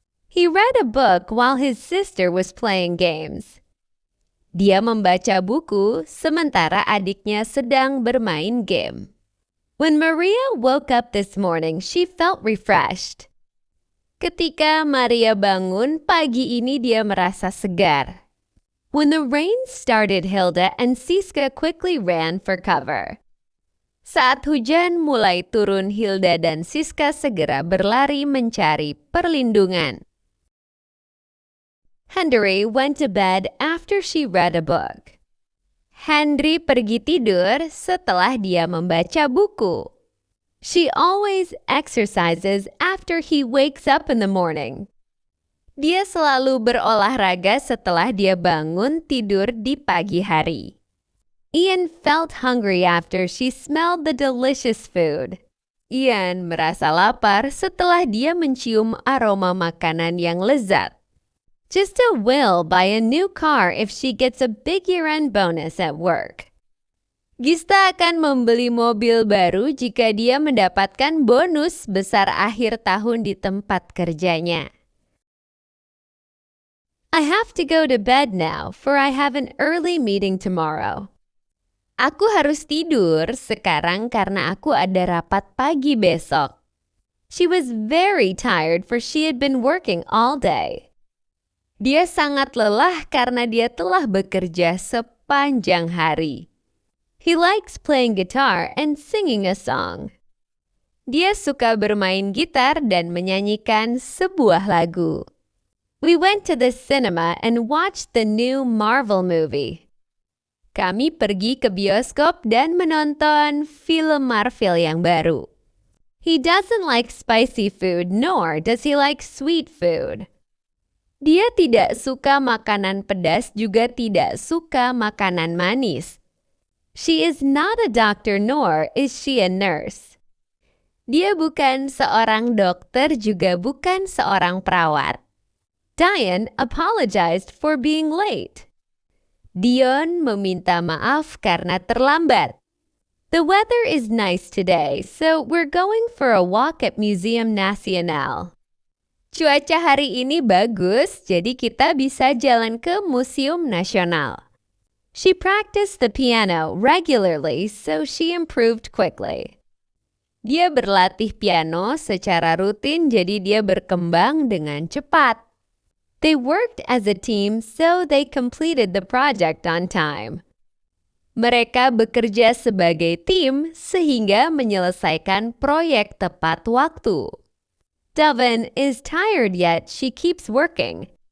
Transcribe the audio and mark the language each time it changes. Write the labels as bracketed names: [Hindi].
[English] He read a book while his sister was playing games. [Indonesian] Dia membaca buku sementara adiknya sedang bermain game. [English] When Maria woke up this morning, she felt refreshed. [Indonesian] Ketika Maria bangun pagi ini, dia merasa segar. [English] When the rain started, Hilda and Siska quickly ran for cover. [Indonesian] Saat hujan mulai turun, Hilda dan Siska segera berlari mencari perlindungan. [English] Henry went to bed after she read a book. [Indonesian] Henry pergi tidur setelah dia membaca buku. [English] She always exercises after he wakes up in the morning. [Indonesian] Dia selalu berolahraga setelah dia bangun tidur di pagi hari. [English] Ian felt hungry after she smelled the delicious food. [Indonesian] Ian merasa lapar setelah dia mencium aroma makanan yang lezat. [English] Gista will buy a new car if she gets a big year-end bonus at work. [Indonesian] Gista akan membeli mobil baru jika dia mendapatkan bonus besar akhir tahun di tempat kerjanya. [English] I have to go to bed now, for I have an early meeting tomorrow. [Indonesian] Aku harus tidur sekarang karena aku ada rapat pagi besok. [English] She was very tired for she had been working all day. [Indonesian] Dia sangat lelah karena dia telah bekerja sepanjang hari. [English] He likes playing guitar and singing a song. [Indonesian] Dia suka bermain gitar dan menyanyikan sebuah lagu. [English] We went to the cinema and watched the new Marvel movie. [Indonesian] Kami pergi ke bioskop dan menonton film Marvel yang baru. [English] He doesn't like spicy food, nor does he like sweet food. [Indonesian] Dia tidak suka makanan pedas, juga tidak suka makanan manis. [English] She is not a doctor, nor is she a nurse. [Indonesian] Dia bukan seorang dokter, juga bukan seorang perawat. [English] Diane apologized for being late. [Indonesian] Dion meminta maaf karena terlambat. [English] The weather is nice today, so we're going for a walk at Museum Nasional. [Indonesian] Cuaca hari ini bagus, jadi kita bisa jalan ke Museum Nasional. [English] She practiced the piano regularly, so she improved quickly. [Indonesian] Dia berlatih piano secara rutin, jadi dia berkembang dengan cepat. [English] They worked as a team, so they completed the project on time. [Indonesian] Mereka bekerja sebagai tim sehingga menyelesaikan proyek tepat waktu. [English] Devon is tired yet she keeps working.